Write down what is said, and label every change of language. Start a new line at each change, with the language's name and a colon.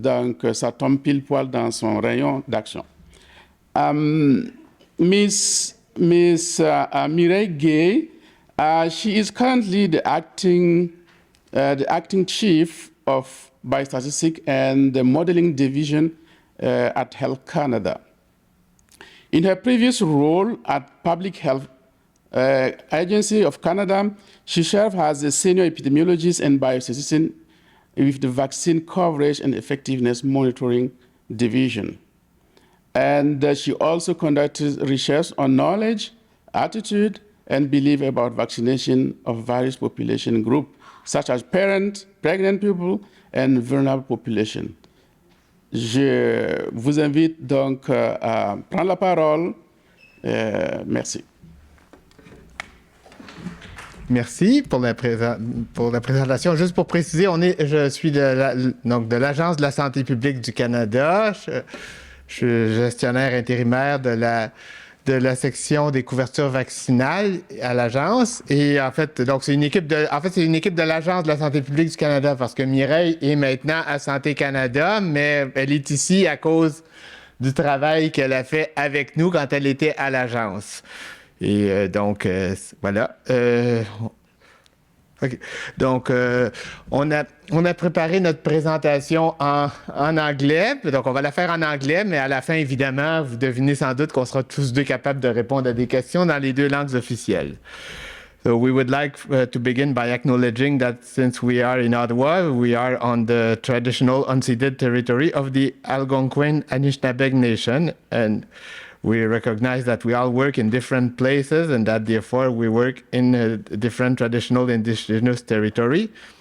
French: Donc, ça tombe pile poil dans son rayon d'action.
English: Miss Mireille Guay, she is currently the acting chief of Biostatistics and the Modelling Division at Health Canada. In her previous role at Public Health Agency of Canada, she served as a senior epidemiologist and biostatistician with the Vaccine Coverage and Effectiveness Monitoring Division. And she also conducted research on knowledge, attitude, and belief about vaccination of various population groups, such as parents, pregnant people, and vulnerable population.
French: Je vous invite donc à prendre la parole. Merci. merci pour la présentation. Juste pour préciser, je suis de l'Agence de la santé publique du Canada. Je suis gestionnaire intérimaire de la section des couvertures vaccinales à l'Agence. Et en fait, donc c'est une équipe de l'Agence de la santé publique du Canada parce que Mireille est maintenant à Santé Canada, mais elle est ici à cause du travail qu'elle a fait avec nous quand elle était à l'Agence. Et donc, voilà. OK. Donc, on a préparé notre présentation en anglais. Donc, on va la faire en anglais, mais à la fin, évidemment, vous devinez sans doute qu'on sera tous deux capables de répondre à des questions dans les deux langues officielles.
English: So we would like to begin by acknowledging that since we are in Ottawa, we are on the traditional unceded territory of the Algonquin Anishinaabe Nation, and we recognize that we all work in different places and that therefore we work in a different traditional Indigenous territory.